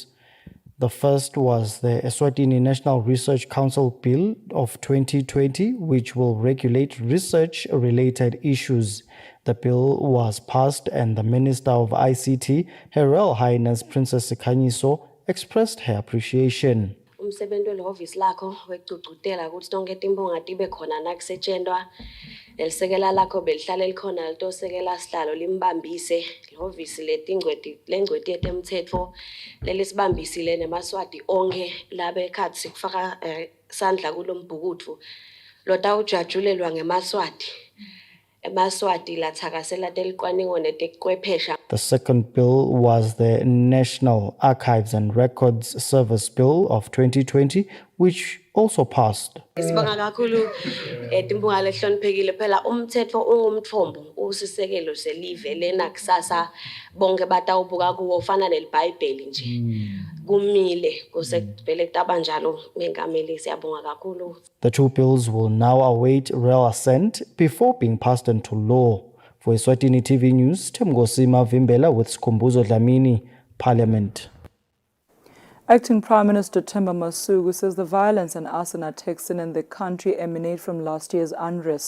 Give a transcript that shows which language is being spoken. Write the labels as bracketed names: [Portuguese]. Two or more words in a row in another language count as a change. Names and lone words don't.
[English] The first was the Eswatini National Research Council Bill of 2020, which will regulate research-related issues. The bill was passed and the Minister of ICT, Her Royal Highness Princess Sikhanyiso, expressed her appreciation. [Swati] Umsebenzi wehhovisi lakho wekuqhutela ukuthi tonke timbonga tibe khona nakusetshenzwa lelisekela lakho belihlale likhona litosekela sihlalo limbambise lehhovisi lengcweti yetemthetho lelisibambisile nemaswati onke labe ekhathi sikufaka sandla kulombhukutfu lotawujatshulelwa ngemaswati emaswati lathakasela telicwaningo netekwepesha. [English] The second bill was the National Archives and Records Service Bill of 2020, which also passed. [Swati] Sibonga kakhulu timbonga lehloniphekile phela umthetho ungumthombo usisekelo selive lena kusasa bonke batawubuka kuwo ufana nelibhayibheli nje kumile kusevele tabanjalo mengameli siyabonga kakhulu. [English] The 2 bills will now await royal assent before being passed into law. For Eswatini TV News, Temgosima Vimbela with Skumbuzo Dlamini, Parliament. Acting Prime Minister Themba Masuku says the violence and arson attacks in the country emanate from last year's unrest.